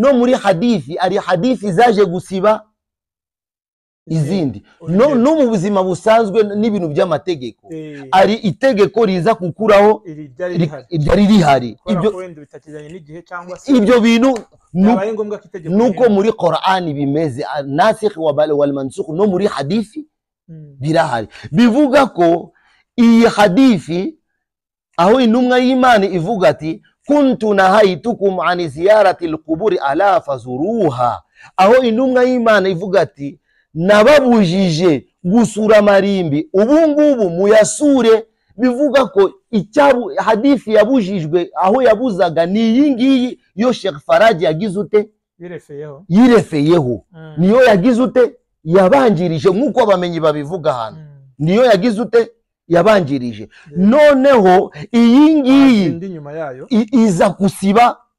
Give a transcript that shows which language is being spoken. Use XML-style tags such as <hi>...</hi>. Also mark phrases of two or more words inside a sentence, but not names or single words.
<rw>No muri hadithi ari hadithi zaje gusiba izindi no mu buzima busanzwe n'ibintu by'amategeko ari itegeko riza kukuraho iryari rihari ibyo bintu nuko muri Qur'ani bimeze</rw> <ar>nasikh wal mansukh</ar> <rw>no muri hadithi birahari bivuga ko iyi hadithi aho intumwa y'Imana ivuga ati kuntu</rw> <ar>nahaytukum an ziyarati alquburi ala fazuruha</ar> <rw>aho intumwa y'Imana ivuga ati nababujije gusura marimbi ubungubu muyasure bivuga ko icyabu hadithi yabujijwe aho yabuzaga ni yingiyi yo Sheikh Faraji yagize ute yirefeyeho niyo yagize ute yabanjirije nkuko abamenyi babivuga hano niyo yagize ute yabanjirije noneho iyingiyi iza gusiba</rw>